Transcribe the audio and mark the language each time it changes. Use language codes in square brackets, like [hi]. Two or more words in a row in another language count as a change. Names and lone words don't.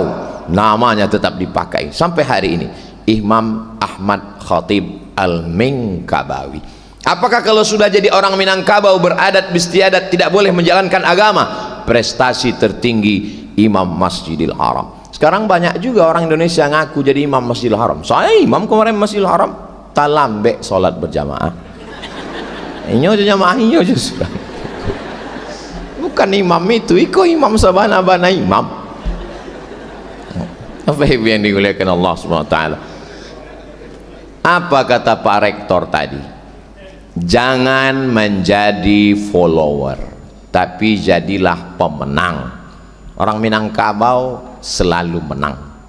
[id] Namanya tetap dipakai sampai hari ini, Imam Ahmad Khatib Al-Minkabawi. Apakah kalau sudah jadi orang Minangkabau beradat istiadat tidak boleh menjalankan agama? Prestasi tertinggi Imam Masjidil Haram. Sekarang banyak juga orang Indonesia ngaku jadi imam Masjidil Haram. Saya imam kemarin Masjidil Haram, talambe sholat berjamaah. [min] Inyo jamaah inyo justru. Bukan imam itu, iko imam sabana-bana imam. [id] Apa yang dimuliakan Allah [ar] سبحانه وتعالى. [id] Apa kata Pak Rektor tadi? Jangan menjadi follower, tapi jadilah pemenang. Orang Minangkabau selalu menang.